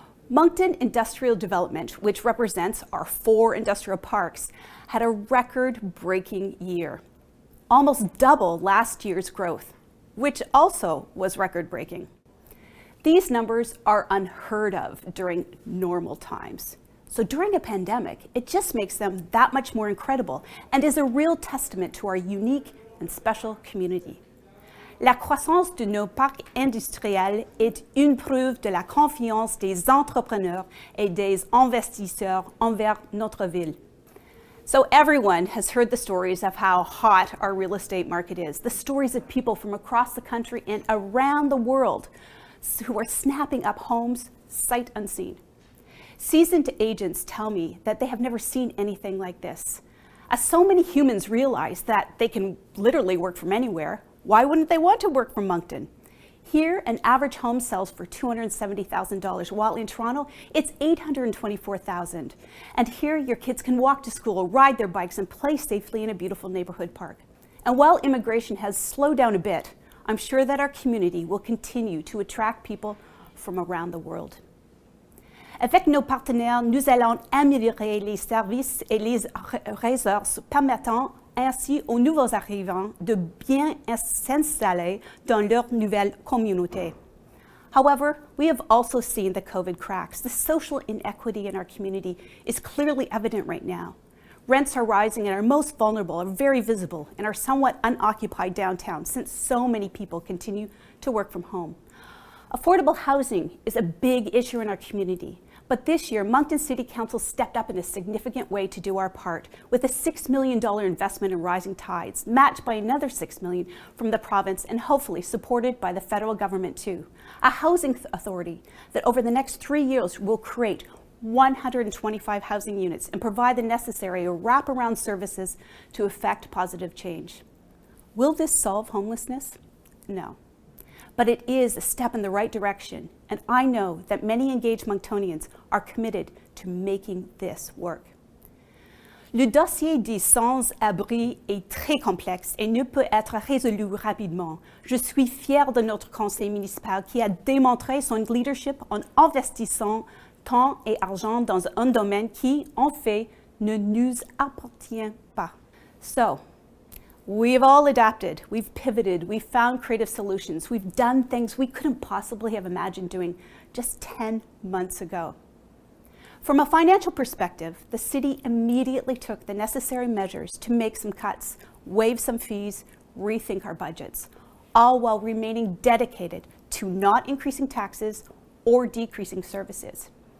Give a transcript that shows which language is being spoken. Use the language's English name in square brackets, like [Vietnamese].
[English] Moncton Industrial Development, which represents our 4 industrial parks, had a record-breaking year, almost double last year's growth, which also was record-breaking. These numbers are unheard of during normal times. So during a pandemic, it just makes them that much more incredible and is a real testament to our unique and special community. [French] La croissance de nos parcs industriels est une preuve de la confiance des entrepreneurs et des investisseurs envers notre ville. [English] So everyone has heard the stories of how hot our real estate market is, the stories of people from across the country and around the world who are snapping up homes sight unseen. Seasoned agents tell me that they have never seen anything like this. As so many humans realize that they can literally work from anywhere, why wouldn't they want to work from Moncton? Here, an average home sells for $270,000, while in Toronto, it's $824,000. And here, your kids can walk to school, ride their bikes, and play safely in a beautiful neighborhood park. And while immigration has slowed down a bit, I'm sure that our community will continue to attract people from around the world. [French] Avec nos partenaires, nous allons améliorer les services et les ressources permettant ainsi aux nouveaux arrivants de bien s'installer dans leur nouvelle communauté. [English] However, we have also seen the COVID cracks. The social inequity in our community is clearly evident right now. Rents are rising and our most vulnerable are very visible in our somewhat unoccupied downtown since so many people continue to work from home. Affordable housing is a big issue in our community. But this year, Moncton City Council stepped up in a significant way to do our part with a $6 million investment in Rising Tides, matched by another $6 million from the province and hopefully supported by the federal government too. A housing authority that over the next 3 years will create 125 housing units and provide the necessary wraparound services to effect positive change. Will this solve homelessness? No. But it is a step in the right direction, and I know that many engaged Monctonians are committed to making this work. [French] Le dossier des sans-abri est très complexe et ne peut être résolu rapidement. Je suis fière de notre conseil municipal qui a démontré son leadership en investissant temps et argent dans un domaine qui, en fait, ne nous appartient pas. So, [English] We've all adapted, we've pivoted, we've found creative solutions, we've done things we couldn't possibly have imagined doing just 10 months ago. From a financial perspective, the city immediately took the necessary measures to make some cuts, waive some fees, rethink our budgets, all while remaining dedicated to not increasing taxes or decreasing services.